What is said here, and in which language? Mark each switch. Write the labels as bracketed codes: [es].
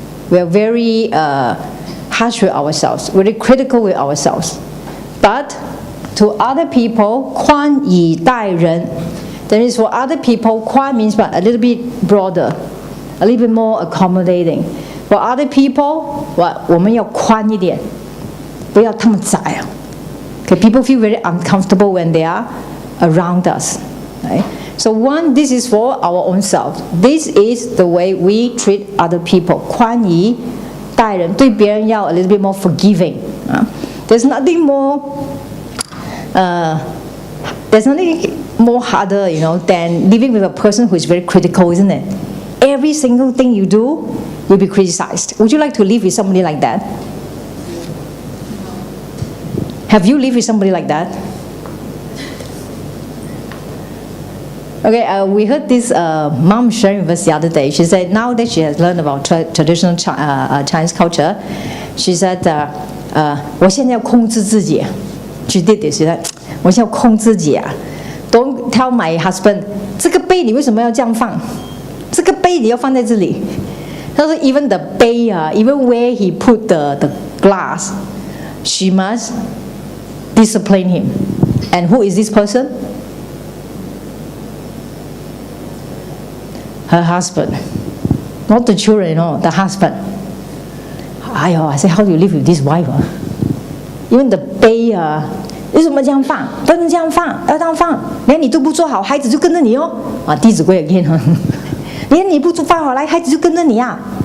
[en] We are very harsh with ourselves, very critical with ourselves. But to other people, [zh] 宽以待人. [en] That is, for other people, 宽 means what? A little bit broader, a little bit more accommodating. For other people, what? [zh] 我们要宽一点，不要他们窄啊。 [en] Okay, people feel very uncomfortable when they are around us. Right? So one, this is for our own self. This is the way we treat other people. [zh] 宽以待人，对别人要 [en] a little bit more forgiving. There's nothing more. There's nothing more harder, than living with a person who is very critical, isn't it? Every single thing you do, you'll be criticized. Would you like to live with somebody like that? Have you lived with somebody like that? Okay, we heard this mom sharing with us the other day. She said now that she has learned about traditional Chinese culture, she said, [zh] 我现在要控制自己. [en] She did this. She said, [zh] 我现在要控制自己啊. [en] Don't tell my husband, [zh] 这个杯你为什么要这样放？这个杯你要放在这里。他说 [en] even the [zh] 杯啊 [en] even where he put the glass, she must discipline him. And who is this person? Her husband. Not the children, the husband. I said, how do you live with this wife? Even the [zh] 杯啊 为什么这样放？不能这样放，要这样放。连你都不做好，孩子就跟着你哦。弟子规 [en] again [zh] 连你不放好来，孩子就跟着你啊。